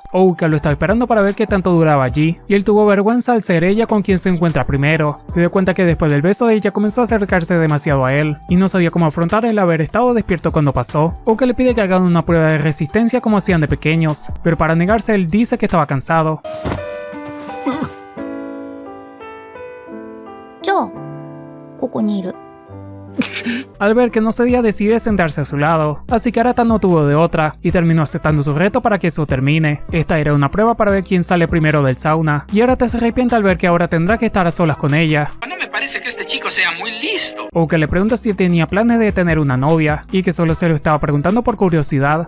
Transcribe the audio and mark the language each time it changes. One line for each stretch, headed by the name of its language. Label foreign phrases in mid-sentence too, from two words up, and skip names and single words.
Spanish: Ouka lo estaba esperando para ver qué tanto duraba allí y él tuvo vergüenza al ser ella con quien se encuentra primero. Se dio cuenta que después del beso de ella comenzó a acercarse demasiado a él y no sabía cómo afrontar el haber estado despierto cuando pasó. Ouka le pide que hagan una prueba de resistencia como hacían de pequeños, pero para negarse él dice que estaba cansado.
Japanese: Yo, ここにいる。
Spanish: Al ver que no cedía decide sentarse a su lado, así que Arata no tuvo de otra y terminó aceptando su reto para que eso termine. Esta era una prueba para ver quién sale primero del sauna y Arata se arrepiente al ver que ahora tendrá que estar a solas con ella. No me parece que este chico sea muy listo. O que le pregunta si tenía planes de tener una novia y que solo se lo estaba preguntando por curiosidad.